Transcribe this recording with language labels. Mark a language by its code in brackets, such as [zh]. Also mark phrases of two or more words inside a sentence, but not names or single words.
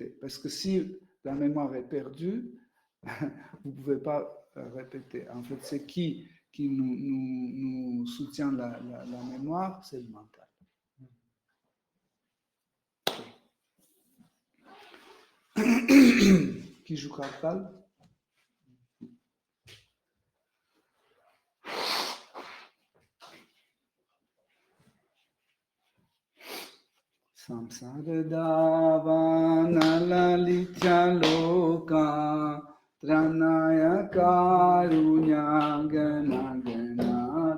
[fr] Parce que si la mémoire est perdue, vous ne pouvez pas répéter. En fait, c'est qui nous soutient la mémoire, c'est le mental. Qui joue Kartal? [sa] Samsara davana lalitya loka tranaya karunya gana gana